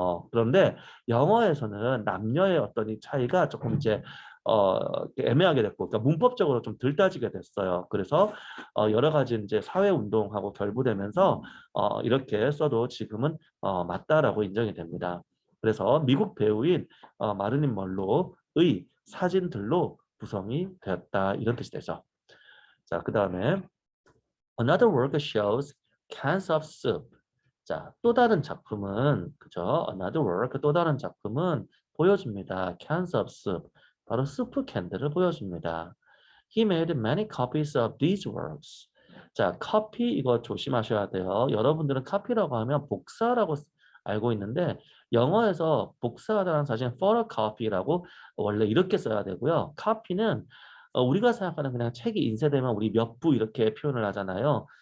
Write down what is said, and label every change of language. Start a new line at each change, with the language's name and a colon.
Korean: 그런데 영어에서는 남녀의 어떤 이 차이가 조금 이제 애매하게 됐고, 그러니까 문법적으로 좀 덜 따지게 됐어요. 그래서 여러 가지 이제 사회 운동하고 결부되면서 이렇게 써도 지금은 맞다라고 인정이 됩니다. 그래서 미국 배우인 마릴린 먼로의 사진들로 구성이 되었다 이런 뜻이 되죠.
English: 자, 그 다음에 another work shows cans of soup.
Korean: 자, 또 다른 작품은 그죠?
English: Another work
Korean: 또 다른 작품은 보여줍니다.
English: Cans of soup.
Korean: 바로 스프 캔들을 보여줍니다.
English: He made many copies of these works.
Korean: 자, copy 이거 조심하셔야 돼요. 여러분들은 copy라고 하면 복사라고 알고 있는데 영어에서 복사하다는 사실은 photocopy라고 원래 이렇게 써야 되고요. copy는 우리가 생각하는 그냥 책이 인쇄되면 우리 몇 부 이렇게 표현을 하잖아요.